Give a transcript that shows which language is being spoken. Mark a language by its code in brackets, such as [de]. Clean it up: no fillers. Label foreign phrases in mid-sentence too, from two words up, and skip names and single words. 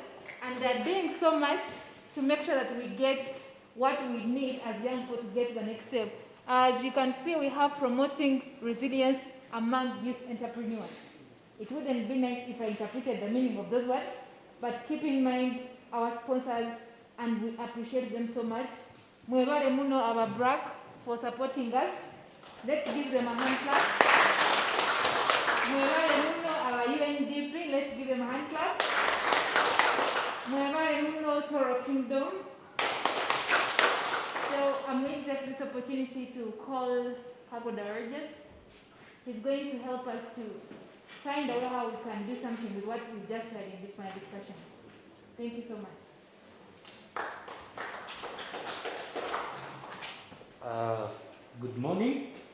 [en] And they're doing so much to make sure that we get what we need as young people to get to the next step. As you can see, we have promoting resilience among youth entrepreneurs. It wouldn't be nice if I interpreted the meaning of those words, but keep in mind our sponsors, and we appreciate them so much. [lg] Mwebale muno [en] our BRAC for supporting us. Let's give them a hand clap. [lg] Mwebale muno [en] our UNDP, let's give them a hand clap. [lg] Mwebale muno Tooro Kingdom. [en] So I'm going to take this opportunity to call Kagoda Rogers. He's going to help us to find out how we can do something with what we just shared in this panel discussion. Thank you so much. Good morning.